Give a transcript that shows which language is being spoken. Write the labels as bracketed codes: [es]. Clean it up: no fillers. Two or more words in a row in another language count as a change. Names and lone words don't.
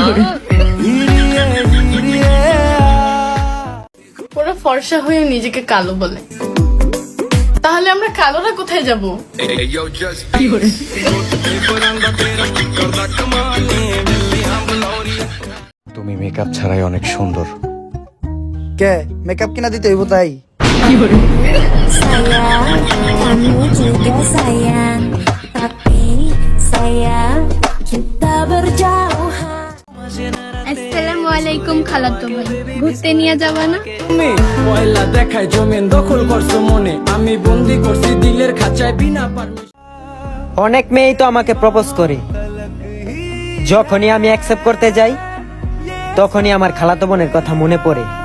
[bn] ওরা ফর্সা হয়ে নিজেকে কালো বলে, তাহলে আমরা কালোরা কোথায় যাব? তুমি মেকআপ ছাড়াই অনেক সুন্দর। কে মেকআপ কিনা দিতে হইব তাই? [ms] Sayang, kamu juga sayang, tapi sayang kita berjauhan. [ar] السلام عليكم [bn] খালাতো ভাই, ঘুরতে নিয়ে যাবা না? তুমি পয়লা দেখায় জমিন দখল করছো মনে, আমি বন্দি করছি দিলের খাঁচায় বিনা পারমিশন। অনেক মেয়েই তো আমাকে প্রপোজ করে, যখনই আমি অ্যাকসেপ্ট করতে যাই তখনই আমার খালাতো বোনের কথা মনে পড়ে।